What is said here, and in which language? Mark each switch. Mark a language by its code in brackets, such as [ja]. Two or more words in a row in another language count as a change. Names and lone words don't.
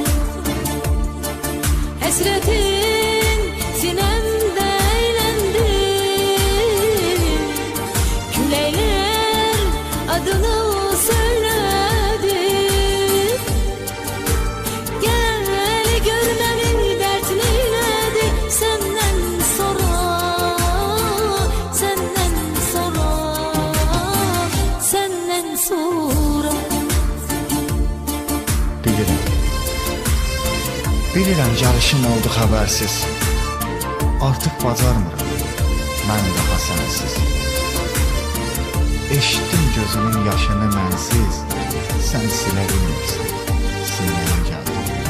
[tr] Hasretin sinemde eğlendi, küleyler adını söyledi. Gel görmeni dert neyledi senden sonra, senden sonra, senden sonra. [az] Bilirəm gəlişim oldu xəbərsiz. Artıq bacarmıram mən daha sənsiz. Eşitdim gözümün yaşını mənsiz, sən silə bilmirsən, sinəyə gəldim.